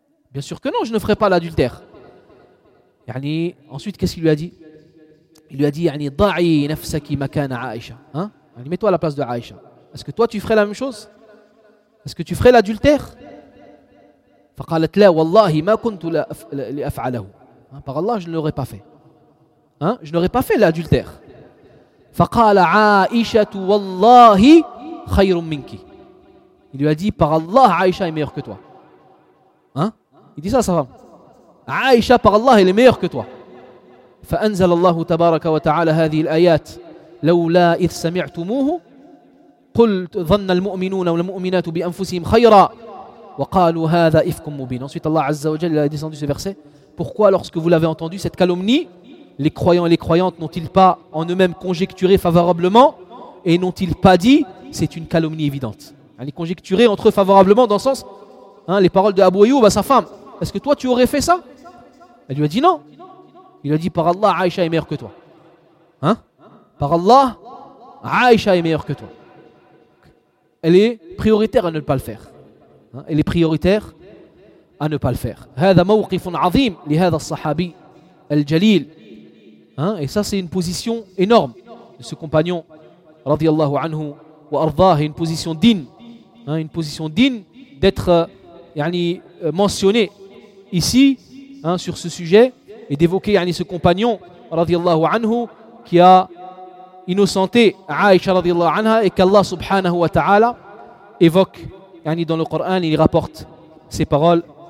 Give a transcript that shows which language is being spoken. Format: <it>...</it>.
<fr>Bien sûr que non, je ne ferai pas l'adultère. Ensuite, qu'est-ce qu'il lui a dit? Il lui a dit, yani,</fr> <ar>ضعي نفسك مكان عائشة.</ar> <fr>Hein? Mets-toi à la place de Aïcha. Est-ce que toi tu ferais la même chose? Est-ce que tu ferais l'adultère?</fr> <ar>فقالت لا والله ما كنت لأفعله.</ar> <fr>Par Allah, je ne l'aurais pas fait. Hein? Je n'aurais pas fait l'adultère.</fr> <ar>فقال عائشة والله خير منك.</ar> <fr>Il lui a dit, par Allah, Aïcha est meilleure que toi. Hein? Il dit ça à sa femme. عائشة par Allah, elle est meilleure que toi.</fr> <ar>فأنزل الله تبارك وتعالى هذه الآيات لولا إذ سمعتموه قلت ظن المؤمنون والمؤمنات بأنفسهم خيرا وقالوا هذا إفك مبين.</ar> <fr>Ensuite Allah Azza wa Jalla a descendu ce verset. Pourquoi lorsque vous l'avez entendu cette calomnie, les croyants et les croyantes n'ont-ils pas en eux-mêmes conjecturé favorablement et n'ont-ils pas dit c'est une calomnie évidente? Les conjecturer entre eux favorablement dans le sens, hein, les paroles de Abu Ayyub à sa femme. Est-ce que toi tu aurais fait ça? Elle lui a dit non. Il a dit par Allah, Aïcha est meilleure que toi. Hein? Par Allah, Aïcha est meilleure que toi. Elle est prioritaire à ne pas le faire. Hein? Elle est prioritaire à ne pas le faire.</fr> <ar>هذا موقف عظيم لهذا الصحابي الجليل. Hein?</ar> <fr>Et ça, c'est une position énorme de ce compagnon, radiallahu anhu wa arda'ah, une position digne. Hein? Une position digne d'être mentionné ici, hein, sur ce sujet. Et d'évoquer, yani, ce compagnon radiallahu anhu qui a innocenté Aïcha radiallahu anha et qu'Allah subhanahu wa ta'ala évoque, yani, dans le Coran, il rapporte ses paroles.</fr>